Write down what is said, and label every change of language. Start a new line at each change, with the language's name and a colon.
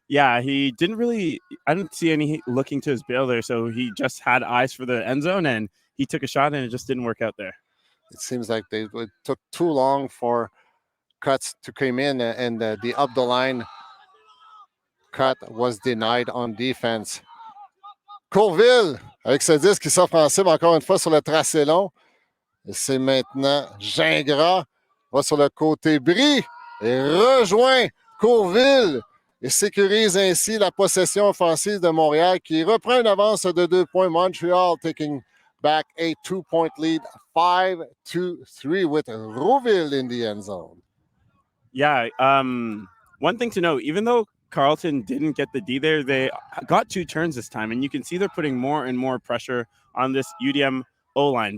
English: Yeah, he didn't really, I didn't see any looking to his bail there, so he just had eyes for the end zone and he took a shot and it just didn't work out there. It seems like it took too long for cuts to come in, and the up the line cut was denied on defense.
French: Courville avec ce disque qui s'offre en cible encore une fois sur le tracé long. Et c'est maintenant Gingras, va sur le côté Brie et rejoint Courville et sécurise ainsi la possession offensive de Montréal qui reprend une avance de 2 points.
English: Montreal taking back a 2-point lead, 5-3 with Rouville in the end zone. Yeah, one thing to note, even though Carleton didn't get the D there, they got 2 turns this time, and you can see they're putting more and more pressure on this UDM O-line.